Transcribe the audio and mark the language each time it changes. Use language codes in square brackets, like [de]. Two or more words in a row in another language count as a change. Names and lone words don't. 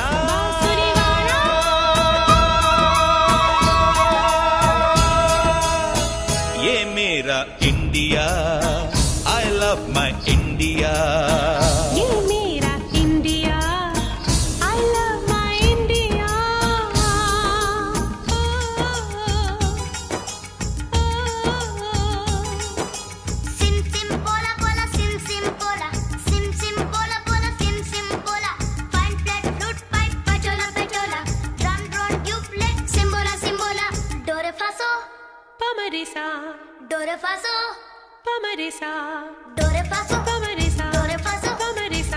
[hi] बांसुरी वाला। ये मेरा इंडिया, [en] I love my India. [hi] ये मेरा इंडिया, [en] I love my India. Sim sim pola pola sim sim pola sim sim pola pola sim sim pola fine flat flute pipe pachola pachola drum drone tube simbola simbola do re fa so Pamarisa, do re fa so pamarisa, do re fa so pamarisa, do re fa so pamarisa.